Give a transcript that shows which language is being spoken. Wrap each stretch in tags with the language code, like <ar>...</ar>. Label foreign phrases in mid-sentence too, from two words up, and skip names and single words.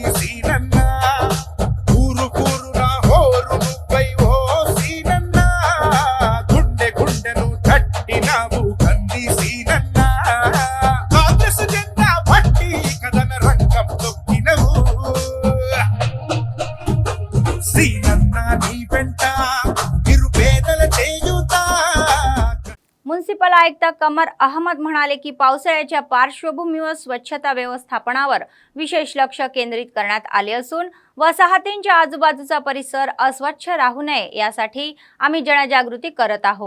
<te>సీనన్న ఊరు కూరున హోరు నువ్వై ఓ సీనన్న గుండె గుండెను తట్టినావు కంది సీనన్న కాంగ్రెస్ జెండా పట్టి కథన రంగం తొక్కినవు సీనన్న నీ వెంట నిరుపేదల చేయుతా.</te> <mr>म्युनिसिपल आयुक्त कमर अहमद म्हणाले की पावसाळ्याच्या पार्श्वभूमीवर स्वच्छता व्यवस्थापनावर विशेष लक्ष केंद्रित करण्यात आले असून वसाहतींच्या आजूबाजूचा परिसर अस्वच्छ राहू नये यासाठी आम्ही जनजागृती करत आहोत.</mr>